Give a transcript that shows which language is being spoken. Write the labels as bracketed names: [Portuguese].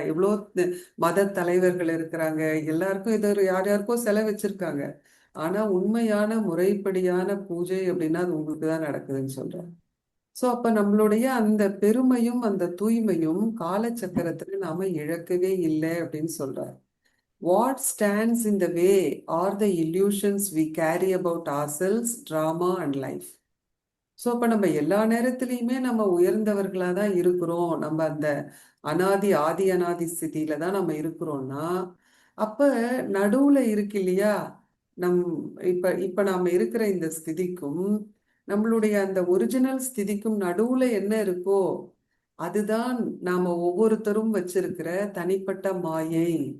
[Tamil] இவ்வளோ மத தலைவர்கள் இருக்கிறாங்க, எல்லாருக்கும் யார் யாருக்கோ செலவு வச்சிருக்காங்க. ஆனா உண்மையான முறைப்படியான பூஜை அப்படின்னா அது உங்களுக்கு தான் நடக்குதுன்னு சொல்றேன். ஸோ அப்ப நம்மளுடைய அந்த பெருமையும் அந்த தூய்மையும் காலச்சக்கரத்துல நாம இழக்கவே இல்லை அப்படின்னு சொல்றார். [English] What stands in the way are the illusions we carry about ourselves, drama and life. [Tamil] So அப்போ நம்ம எல்லா நேரத்துலையுமே நம்ம உயர்ந்தவர்களாக தான் இருக்கிறோம், நம்ம அந்த ஆதி அனாதி ஸ்திதியில தான் நம்ம இருக்கிறோம்னா, அப்போ நடுவில் இருக்கு இல்லையா, நம் இப்போ நாம இருக்கிற இந்த ஸ்திதிக்கும் நம்மளுடைய அந்த ஒரிஜினல் ஸ்திதிக்கும் நடுவில் என்ன இருக்கோ அதுதான் நாம ஒவ்வொருத்தரும் வச்சிருக்கிற தனிப்பட்ட மாயை.